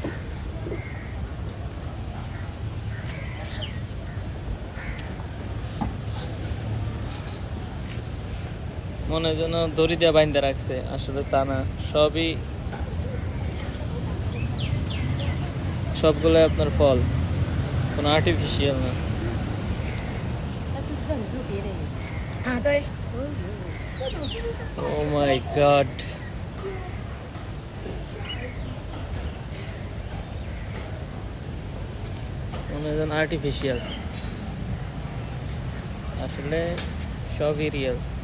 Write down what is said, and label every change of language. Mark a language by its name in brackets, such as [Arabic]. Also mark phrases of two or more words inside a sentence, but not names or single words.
[Bangla] মনে হয় যেন দড়ি দিয়ে বাইন্ধে রাখছে, আসলে তা না, সবগুলো আপনার ফল, কোনো আর্টিফিশিয়াল না। [Chinese] 它是这个很特别的耶。啊，对， [English] oh my god, [Bangla] মনে হয় যেন আর্টিফিশিয়াল, আসলে সবই রিয়েল।